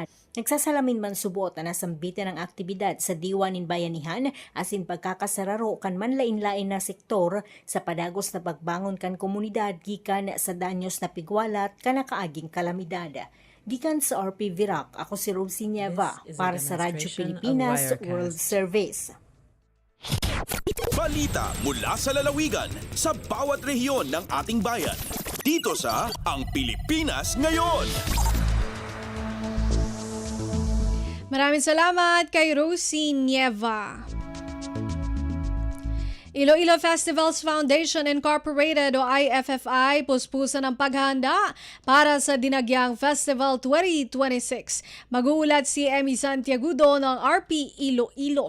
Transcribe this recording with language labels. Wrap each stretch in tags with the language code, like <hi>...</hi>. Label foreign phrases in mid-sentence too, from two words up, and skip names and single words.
<bik>Nagsasalamin man subot na nasambitan ang aktibidad sa diwan nin bayanihan asin pagkakasararo kan manlain-lain na sektor sa padagos na pagbangon kan komunidad gikan sa danyos na pigwalat kan nakaaging kalamidad. Gikan sa RP Virac, ako si Rosie Nieva para sa Radyo Pilipinas World Service.</bik> <tl>Balita mula sa lalawigan sa bawat rehiyon ng ating bayan. Dito sa Ang Pilipinas Ngayon. Maraming salamat kay Rosie Nieva. Iloilo Festivals Foundation Incorporated o IFFI puspusan ang paghahanda para sa Dinagyang Festival 2026. Mag-uulat si Emmy Santiagudo ng RP Iloilo.</tl>